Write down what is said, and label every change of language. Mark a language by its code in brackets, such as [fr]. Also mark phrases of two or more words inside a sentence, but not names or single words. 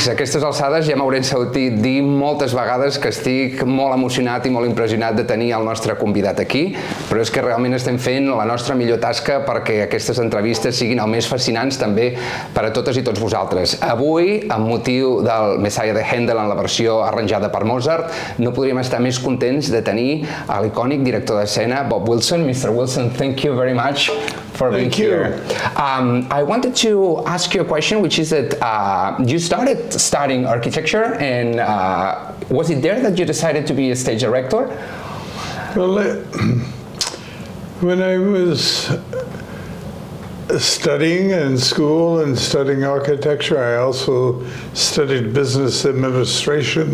[ca] A aquestes alçades ja m'haurem sentit dir moltes vegades que estic molt emocionat i molt impressionat de tenir el nostre convidat aquí, però és que realment estem fent la nostra millor tasca perquè aquestes entrevistes siguin el més fascinants també per a totes i tots vosaltres. Avui, amb motiu del Messies de Handel en la versió arranjada per Mozart, no podríem estar més contents de tenir a l'icònic director d'escena, Bob Wilson. [en] Mr. Wilson, thank you very much for being here. I wanted to ask you a question, which is that you started studying architecture, and was it there that you decided to be a stage director? Well, when I was studying in school and studying architecture, I also studied business administration.